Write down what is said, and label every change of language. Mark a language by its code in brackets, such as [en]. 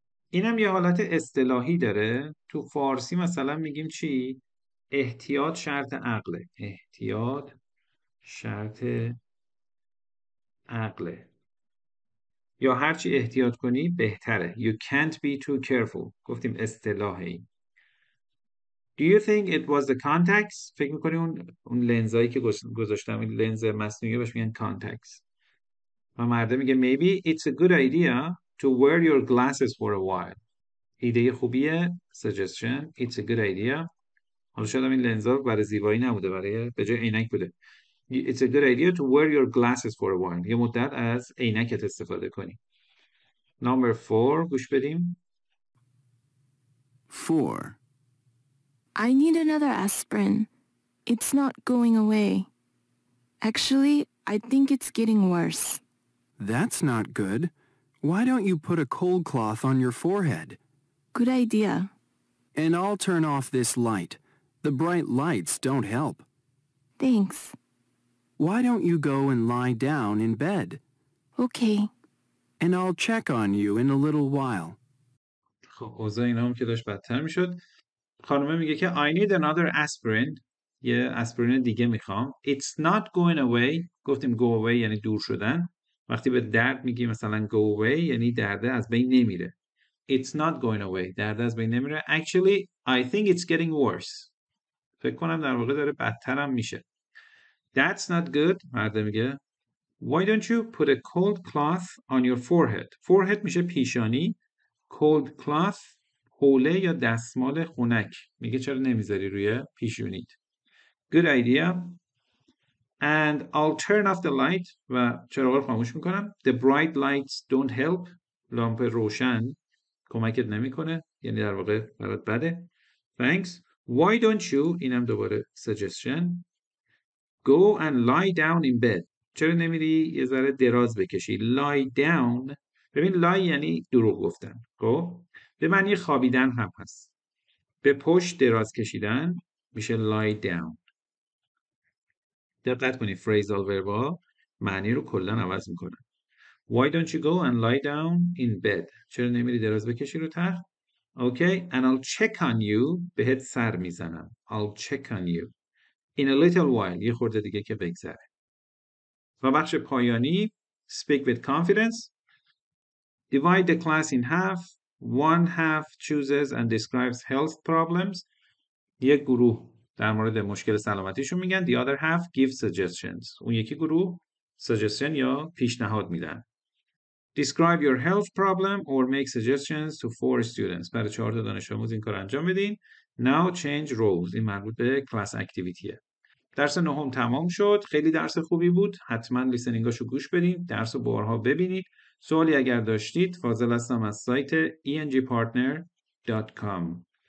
[fa] اینم یه حالت اصطلاحی داره. تو فارسی مثلا میگیم چی؟ احتیاط شرط عقله. احتیاط شرط عقله. یا هرچی احتیاط کنی بهتره. [en] You can't be too careful. [fa] گفتیم اصطلاحی. [en] Do you think it was the contacts? [fa] فکر میکنی اون لنزایی که گذاشتم، این لنز مصنوعی بهش میگن contacts. و مرده میگه [en] maybe it's a good idea to wear your glasses for a while. [fa] ایده خوبیه. [en] Suggestion. It's a good idea. [fa] حالا شاید این لنزا برای زیبایی نبوده، برای به جای عینک بوده. [en] It's a good idea to wear your glasses for a while. [fa] یه مدت از عینکت استفاده کنی. [en] Number 4 [fa] گوش بدیم. [en] 4. I need another aspirin. It's not going away. Actually, I think it's getting worse. That's not good. Why don't you put a cold cloth on your forehead? Good idea. And I'll turn off this light. The bright lights don't help. Thanks. Why don't you go and lie down in bed? Okay. And I'll check on you in a little while. [fa] خب اوضاع اینا هم که داشت بدتر میشد. خانمه میگه که [en] I need another aspirin. [fa] یه اسپرین دیگه میخوام. [en] It's not going away. [fa] گفتیم go away یعنی دور شدن. وقتی به درد میگی مثلا go away یعنی درده از بین نمیره. [en] It's not going away. [fa] درده از بین نمیره. [en] Actually, I think it's getting worse. [fa] فکر کنم در واقع داره بدتر هم میشه. [en] That's not good. [fa] مرده میگه [en] Why don't you put a cold cloth on your forehead? [fa] Forehead میشه پیشانی. Cold cloth حوله یا دستمال خنک. میگه چرا نمیذاری روی پیشونیت. [en] Good idea. And I'll turn off the light [fa] و چراغ رو خاموش میکنم. [en] The bright lights don't help. [fa] لامپ روشن کمکت نمیکنه. یعنی در واقع برات بده. [en] Thanks. Why don't you [fa] اینم دوباره [en] suggestion go and lie down in bed. [fa] چرا نمیری یه ذره دراز بکشی. [en] Lie down. [fa] ببین lie یعنی دروغ گفتن. خب به معنی خوابیدن هم هست. به پشت دراز کشیدن میشه lie down. دقت کنید phrasal verb معنی رو کلا عوض میکنن. [en] Why don't you go and lie down in bed? [fa] چرا نمیری دراز بکشی رو تخت؟ [en] Okay, and I'll check on you. [fa] بهت سر میزنم. [en] I'll check on you. In a little while. [fa] یه خورده دیگه که بگذره. و بخش پایانی [en] speak with confidence. Divide the class in half. One half chooses and describes health problems. [fa] یک گروه در مورد مشکل سلامتیشون میگن. [en] The other half give suggestions. [fa] اون یکی گروه suggestion یا پیشنهاد میدن. [en] Describe your health problem or make suggestions to 4 students. [fa] برای 4 تا دانش آموز این کار انجام بدین. [en] Now change roles. [fa] این مربوط به class activityه. درس نهم تمام شد. خیلی درس خوبی بود. حتما لیسنینگاشو گوش بدین. درس رو بارها ببینید. سوالی اگر داشتید فاضل هستم از سایت engpartner.com.